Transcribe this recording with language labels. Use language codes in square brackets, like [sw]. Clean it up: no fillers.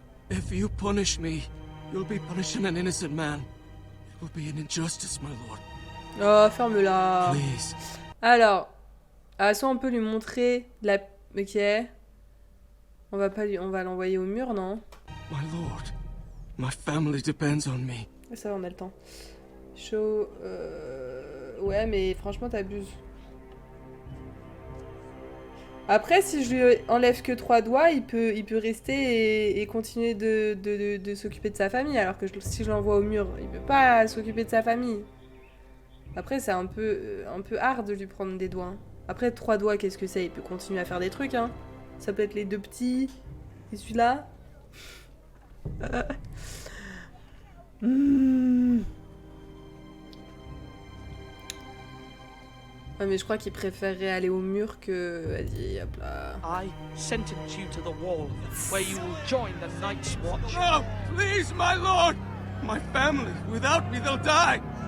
[en] If you punish me, you'll be punishing an innocent man. It will be an injustice, my lord. [fr] Oh, ferme-la. [en] Please. [fr] Alors, soit on peut lui montrer la... Ok. On va l'envoyer au mur, non? [en] My lord, my family depends on me. [fr] Ça va, on a le temps. Show... Ouais, mais franchement, t'abuses. Après, si je lui enlève que 3 doigts, il peut rester et continuer de s'occuper de sa famille. Alors que si je l'envoie au mur, il peut pas s'occuper de sa famille. Après, c'est un peu hard de lui prendre des doigts. Après, 3 doigts, qu'est-ce que c'est? Il peut continuer à faire des trucs, hein. Ça peut être les 2 petits. Et celui-là. Ouais, mais je crois qu'il préférerait aller au mur que... Vas-y, hop là. [en] I sentence you to the wall, where you will join the Night's Watch. No, please, my lord. My family, without me, they'll die.